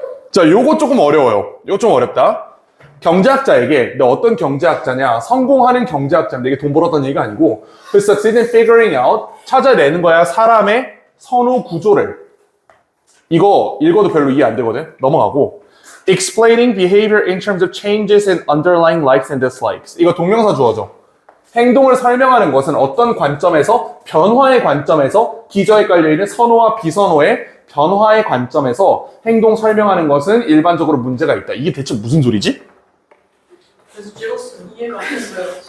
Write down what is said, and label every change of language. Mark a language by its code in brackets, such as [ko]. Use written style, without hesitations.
[ko] 자, 요거 조금 어려워요. 요거 좀 어렵다. 경제학자에게, 근데 어떤 경제학자냐? 성공하는 경제학자인데, 이게 돈 벌었다는 얘기가 아니고, [en] succeed in figuring out, [ko] 찾아내는 거야, 사람의 선호 구조를. 이거 읽어도 별로 이해 안 되거든? 넘어가고. [en] explaining behavior in terms of changes in underlying likes and dislikes. [ko] 이거 동명사 주어져. 행동을 설명하는 것은 어떤 관점에서, 변화의 관점에서, 기저에 깔려있는 선호와 비선호의 변화의 관점에서 행동 설명하는 것은 일반적으로 문제가 있다. 이게 대체 무슨 소리지? 그래서 찍었어요. 이해가 안 됐어요.